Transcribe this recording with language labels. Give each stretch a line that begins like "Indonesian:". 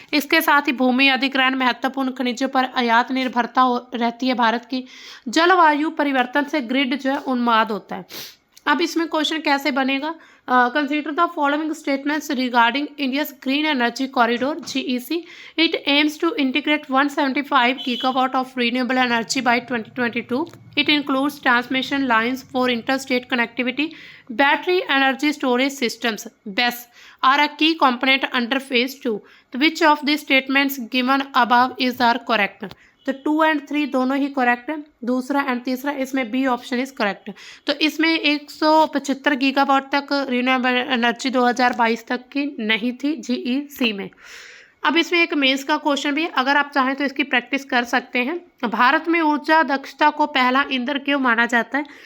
Hindi: इसके साथ ही भूमि अधिग्रहण, महत्वपूर्ण खनिजों पर आयात निर्भरता रहती है भारत की। जलवायु परिवर्तन से ग्रिड जो है उन्माद होता है। अब इसमें क्वेश्चन कैसे बनेगा?
English: Consider the following statements regarding India's green energy corridor GEC. It aims to integrate 175 gigawatt of renewable energy by 2022. It includes transmission lines for interstate connectivity. Battery energy storage systems (BESS) are a key component under phase 2. Which of the statements given above are correct?
Hindi: तो 2 और 3 दोनों ही correct है। दूसरा and तीसरा, इसमें B option is correct. तो इसमें 175 gigawatt तक रिन्यूएबल एनर्जी 2022 तक की नहीं थी GEC में। अब इसमें एक मेंस का क्वेश्चन भी है, अगर आप चाहें तो इसकी प्रैक्टिस कर सकते हैं। भारत में ऊर्जा दक्षता को पहला ईंधन क्यों माना जाता है?